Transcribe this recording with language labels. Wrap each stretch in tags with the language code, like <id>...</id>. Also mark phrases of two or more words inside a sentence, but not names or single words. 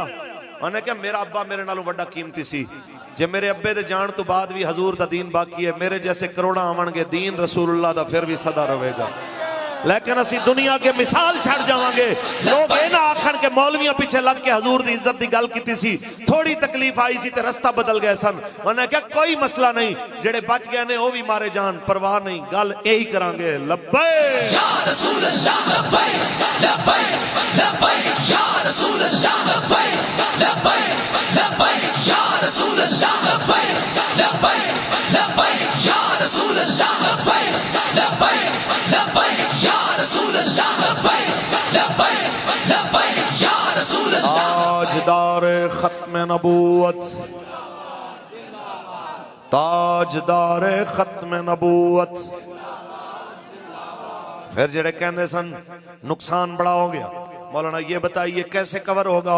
<pa>انہیں کہا میرا ابا میرے نالوں بڑا قیمتی سی، جے میرے ابے دے جان تو بعد بھی حضور دا دین باقی ہے، میرے جیسے کروڑاں آونگے، دین رسول‌اللہ دا فیر بھی سدا رہے گا. لیکن اسی دنیا کے مثال چھڈ جاواں گے، لوگ یہ نا آکھن کے مولویاں پچھے لگ کے حضور دی عزت دی گل کیتی سی، تھوڑی تکلیف آئی سی تے راستہ بدل گئے سن. انہیں کیا کوئی مسئلہ نہیں، جیہڑے بچ گئے نے وہ بھی مارے جان، پرواہ نہیں، گل یہی کراں گے.</pa> <ar>لبيك يا رسول الله، لبيك لبيك لبيك يا رسول الله، لبيك لبيك لبيك يا رسول الله، لبيك لبيك لبيك يا رسول الله، لبيك لبيك لبيك يا رسول الله، لبيك لبيك لبيك يا رسول الله.</ar> <ur>تاجدار ختم نبوت، تاجدار ختم نبوت.</ur> <pa>فیر جیہڑے کہنے سن نقصان بڑا ہو گیا,</pa> <ur>مولانا یہ بتائیے کیسے کور ہوگا?</ur>